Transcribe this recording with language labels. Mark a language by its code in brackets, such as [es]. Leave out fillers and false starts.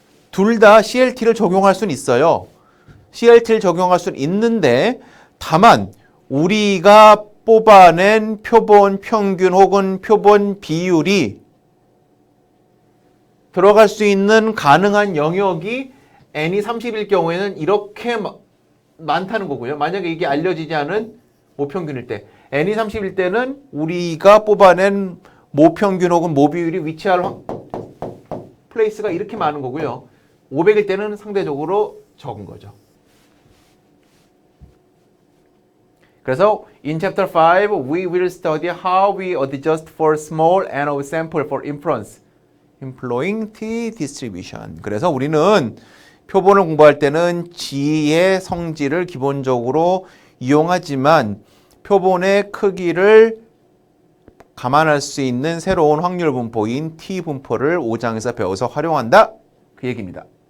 [ko] 둘 다 CLT를 적용할 수는 있어요. CLT를 적용할 수는 있는데 다만 우리가 뽑아낸 표본 평균 혹은 표본 비율이 들어갈 수 있는 가능한 영역이 n이 30일 경우에는 이렇게 많다는 거고요. 만약에 이게 알려지지 않은 모평균일 때 n이 30일 때는 우리가 뽑아낸 모평균 혹은 모비율이 위치할 플레이스가 이렇게 많은 거고요. 500일 때는 상대적으로 적은 거죠. 그래서 [en] in chapter 5 we will study how we adjust for small n of sample for inference employing t-distribution. [ko] 그래서 우리는 표본을 공부할 때는 G의 성질을 기본적으로 이용하지만 표본의 크기를 감안할 수 있는 새로운 확률 분포인 T 분포를 5장에서 배워서 활용한다. 그 얘기입니다.